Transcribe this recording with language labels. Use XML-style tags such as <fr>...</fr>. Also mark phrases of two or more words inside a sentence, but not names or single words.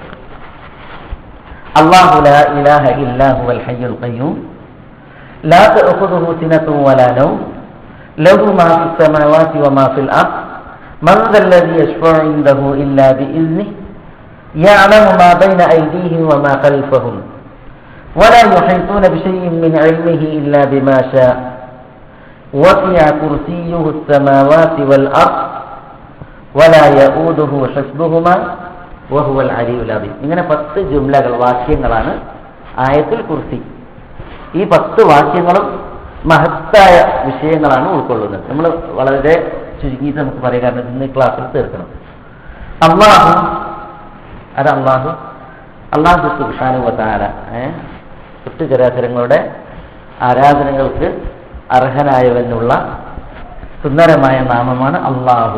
<ar>الله لا إله إلا هو الحي القيوم لا تأخذه سنة ولا نوم له ما في السماوات وما في الأرض من ذا الذي يشفع عنده إلا بإذنه يعلم ما بين أيديهم وما خلفهم ولا يحيطون بشيء من علمه إلا بما شاء وسع كرسيه السماوات والأرض ولا يؤوده حفظهما وهو العلي العظيم.</ar> <ml>ഇങ്ങനെ 10 ജുംലകൾ, വാക്യങ്ങളാണ് ആയത്തുൽ കുർസി. ഈ 10 വാക്യങ്ങളും മഹത്തായ വിഷയങ്ങളാണ് ഉൾക്കൊള്ളുന്നത്. നമ്മൾ വളരെ ചുരുങ്ങിയിട്ട് നമുക്ക് പറയാം, കാരണം ഇന്ന് ക്ലാസ്സിൽ തീർക്കണം. അല്ലാഹു</ml> <ar>سبحانه وتعالى</ar> <ml>ചരാചരങ്ങളുടെ ആരാധനകൾക്ക് അർഹനായവനുള്ള സുന്ദരമായ നാമമാണ് അല്ലാഹു.</ml>